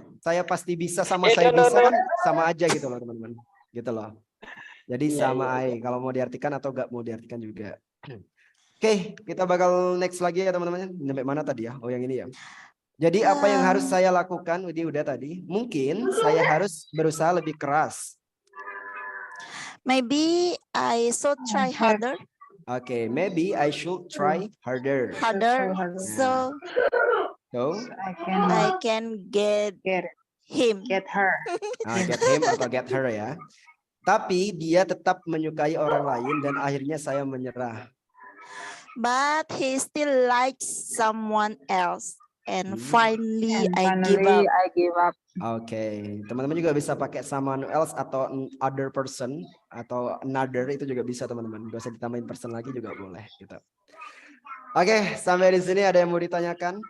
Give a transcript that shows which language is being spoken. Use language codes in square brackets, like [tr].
[id] saya pasti bisa sama saya bisa kan sama aja gitu loh teman-teman. Gitu loh. Jadi sama aja kalau mau diartikan atau gak mau diartikan juga. Oke, kita bakal next lagi ya teman-teman. Sampai mana tadi ya? Oh yang ini ya. Jadi apa yang harus saya lakukan? Udah tadi. Mungkin saya harus berusaha lebih keras. [en] Maybe I should try harder. Okay, maybe I should try harder. So I can get him. Get her. Get him atau get her ya. [id] Tapi dia tetap menyukai orang lain dan akhirnya saya menyerah. [en] But he still likes someone else. And finally I give up. [id] Oke, teman-teman juga bisa pakai someone else atau other person atau another, itu juga bisa teman-teman. Gak usah ditambahin person lagi juga boleh gitu. Oke, sampai di sini ada yang mau ditanyakan?